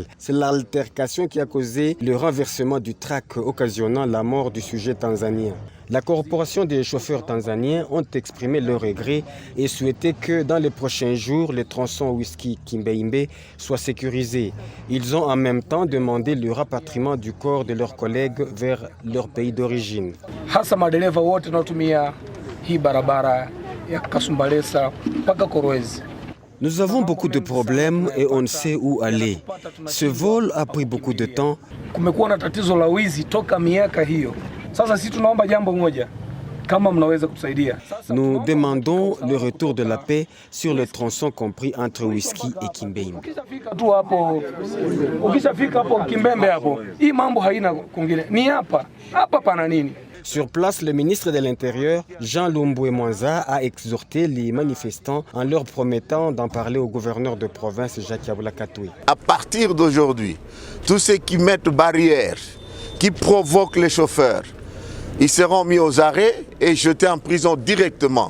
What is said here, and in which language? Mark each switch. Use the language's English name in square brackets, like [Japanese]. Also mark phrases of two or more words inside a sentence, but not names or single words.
[French] C'est l'altercation qui a causé le renversement du track occasionnant la mort du sujet tanzanien. La corporation des chauffeurs tanzaniens ont exprimé leur regret et souhaité que dans les prochains jours, les tronçons Whisky Kimbeimbe soient sécurisés. Ils ont en même temps demandé le rapatriement du corps de leurs collègues vers leur pays d'origine. [Swahili] Hasa madereva wote wanaotumia hii barabara ya Kasumbalesa mpaka Kolwezi. [French] Nous avons beaucoup de problèmes et on ne sait où aller. Ce vol a pris beaucoup de temps. [Swahili] Kumekuwa na tatizo la wizi toka miaka hiyo. Sasa sisi tunaomba jambo moja, kama mnaweza kutusaidia. [French] Nous demandons le retour de la paix sur le tronçon compris entre Whisky et Kimbeimbe. [Swahili] Ukishafika hapo Kimbembe hapo, hii mambo haina kungine. Ni hapa pana nini? [French] Sur place, le ministre de l'Intérieur, Jean Lumbwe Mwanza, a exhorté les manifestants en leur promettant d'en parler au gouverneur de province, Jacques Yabula Katoué. À partir d'aujourd'hui, tous ceux qui mettent barrières, qui provoquent les chauffeurs, ils seront mis aux arrêts et jetés en prison directement.